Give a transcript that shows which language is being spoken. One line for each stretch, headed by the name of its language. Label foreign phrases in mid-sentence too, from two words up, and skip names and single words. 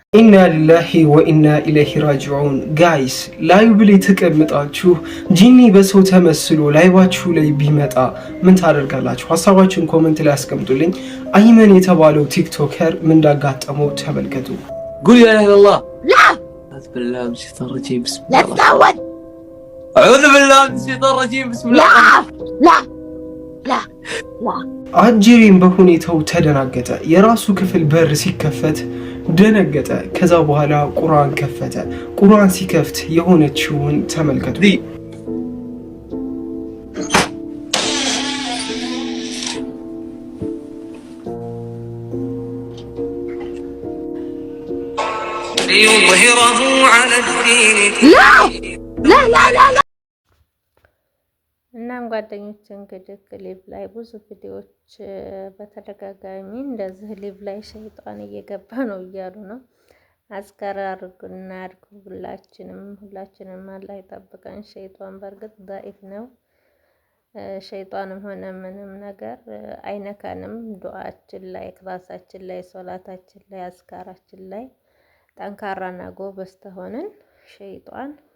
Arabic: إنا لله وإنا إليه راجعون።
English: guys live
Amharic: ላይ ተቀምጣችሁ ጂኒ በሰው ተመስሎ ላይቫችሁ ላይ ቢመጣ ምን ታደርጋላችሁ? ሀሳባችሁን ኮሜንት ላይ አስቀምጡልኝ። አይመን የተባለው ቲክቶከር ምን እንዳጋጠመው ተመልከቱ።
Arabic: ጉል ያ ኢላላህ بالله من الشيطان الرجيم بسم الله لا تتعود. أعوذ بالله من الشيطان الرجيم بسم الله لا لا لا
Amharic: አጅሪም በሁኔታው ተደናገጠ። የራሱ ክፍል በር ሲከፈት ደነገጠ። ከዛ በኋላ ቁርአን ከፈተ። ቁርአን ሲከፍት የሆነችውን ተመልከቱ።
Arabic: ليظهره على الدين لا لا لا لا لا
Amharic: እናም ጓደኞች እንግዲህ ሊቭ ላይ ብዙ ቪዲዮዎች በተደጋጋሚ እንደዚህ ሊቭ ላይ ሸይጣን እየገባ ነው እያሉ ነው። አስከራ አድርጉና አድርጉ። ሁላችንም አላህ ይጠብቀን። ሸይጣን በእርግጥ ዳኢፍ ነው። ሸይጣንም ሆነ ምንም ነገር አይነካንም። ዱዓችን ላይ፣ ክላሳችን ላይ፣ ሶላታችን ላይ፣ አዝካራችን ላይ ጠንካራና ጎበዝ ተሆንን ሸይጣን